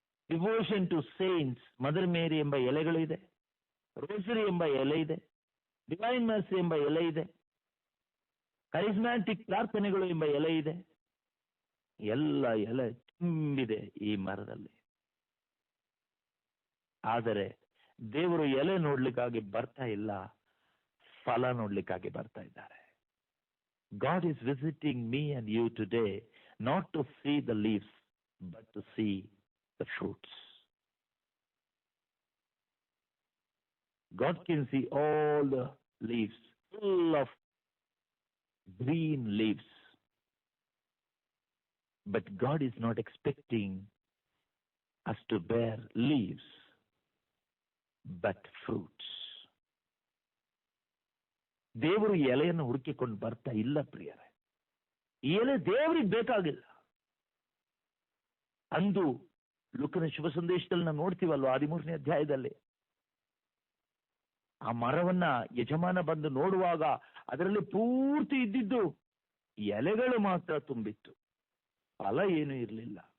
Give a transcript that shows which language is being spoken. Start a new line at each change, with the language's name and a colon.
English: devotion to saints,
Kannada: mother ಮೇರಿ ಎಂಬ ಎಲೆಗಳು ಇದೆ, ರೋಸರಿ ಎಂಬ ಎಲೆ ಇದೆ, ಡಿವೈನ್ ಮರ್ಸಿ ಎಂಬ ಎಲೆ ಇದೆ, ಕರಿಸ್ಮ್ಯಾಟಿಕ್ ಪ್ರಾರ್ಥನೆಗಳು ಎಂಬ ಎಲೆ ಇದೆ. ಎಲ್ಲ ಎಲೆ ತುಂಬಿದೆ ಈ ಮರದಲ್ಲಿ. ಆದರೆ ದೇವರು ಎಲೆ ನೋಡ್ಲಿಕ್ಕಾಗಿ ಬರ್ತಾ ಇಲ್ಲ, ಫಲ ನೋಡ್ಲಿಕ್ಕಾಗಿ ಬರ್ತಾ ಇದ್ದಾರೆ.
English: God is visiting me and you today not to see the leaves but to see the fruits. God can see all the leaves full of green leaves, but God is not expecting us to bear leaves but fruits.
Kannada: ದೇವರು ಎಲೆಯನ್ನು ಹುಡುಕಿಕೊಂಡು ಬರ್ತಾ ಇಲ್ಲ ಪ್ರಿಯರೇ. ಈ ಎಲೆ ದೇವರಿಗೆ ಬೇಕಾಗಿಲ್ಲ. ಅಂದು ಲೂಕನ ಶುಭ ಸಂದೇಶದಲ್ಲಿ ನಾವು ನೋಡ್ತೀವಲ್ವ, 13ನೇ ಅಧ್ಯಾಯದಲ್ಲಿ ಆ ಮರವನ್ನ ಯಜಮಾನ ಬಂದು ನೋಡುವಾಗ ಅದರಲ್ಲಿ ಪೂರ್ತಿ ಇದ್ದಿದ್ದು ಎಲೆಗಳು ಮಾತ್ರ ತುಂಬಿತ್ತು, ಫಲ ಏನೂ ಇರಲಿಲ್ಲ.